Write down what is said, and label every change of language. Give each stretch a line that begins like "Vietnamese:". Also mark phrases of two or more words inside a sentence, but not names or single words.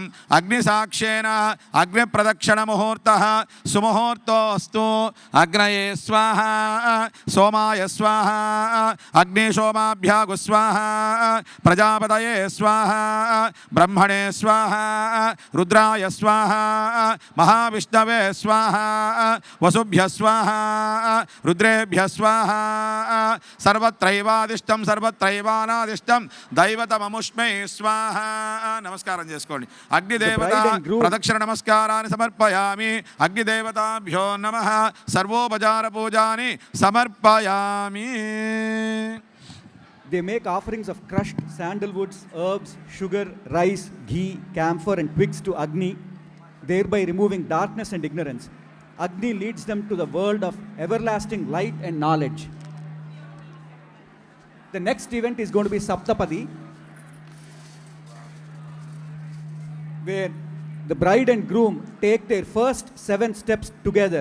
Sanskrit: అగ్నిసాక్ష్యేన అగ్నిప్రదక్షిణ ముహూర్తః సుముహూర్తోస్తు అగ్నయే స్వాహ సోమాయ స్వాహ అగ్నిశోమాభ్యాగు స్వాహ ప్రజాపతయే స్వాహ బ్రహ్మణే స్వాహ రుద్రాయ స్వాహ महाविष्णवे स्वाहा वसुभ्य स्वाहा रुद्रेभ्य स्वाहा सर्वत्रैवादिष्टं सर्वत्रैवानादिष्टं दैवतममुष्मै स्वाहा
Telugu: నమస్కారం చేసుకోండి
Sanskrit: అగ్నిదేవత ప్రదక్షిణ నమస్కారాన్ని సమర్పయామి అగ్నిదేవతాభ్యో నమః సర్వోపచార పూజాని సమర్పయామి.
English: They make offerings of crushed sandalwoods, herbs, sugar, rice, ghee, camphor and twigs to Agni, thereby removing darkness and ignorance. Agni leads them to the world of everlasting light and knowledge. The next event is going to be Saptapadi, where the bride and groom take their first 7 steps together.